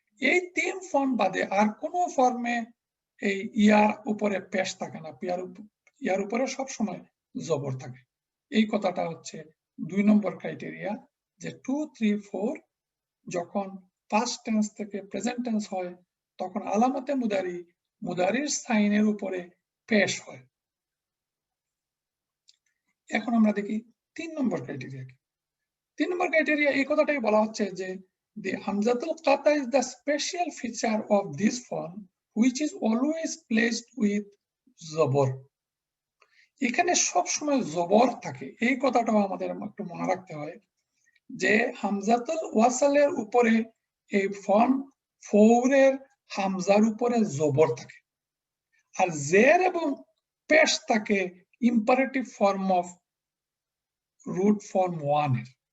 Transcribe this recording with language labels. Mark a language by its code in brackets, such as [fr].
[bn] এই 3 ফর্ম বাদে আর কোনো ফর্মে এই ইয়ার উপরে পেশ থাকে না, ইয়ার উপরে সব সময় জবর থাকে। এই কথাটা হচ্ছে 2 নম্বর ক্রাইটেরিয়া, যে 2, 3, 4 যখন পাস্ট টেন্স থেকে প্রেজেন্ট টেন্স হয় তখন আলামতে মুদারির সাইনের উপরে পেশ হয়। এখন আমরা দেখি 3 নম্বর ক্রাইটেরিয়া কি। 3 নম্বর ক্রাইটেরিয়া এই কথাটাই বলা হচ্ছে যে [en] the hamzatul qata is the special feature of this form which is always placed with জবর। [bn] এখানে সব সময় জবর থাকে, এই কথাটাও আমাদের একটু মনে রাখতে হয় যে হামজাতুল ওয়াসালের উপরে এই ফর্ম 4-এর হামজার উপরে জবর থাকে, আর জের এবং পেশ থাকে imperative form of root form 1-এর।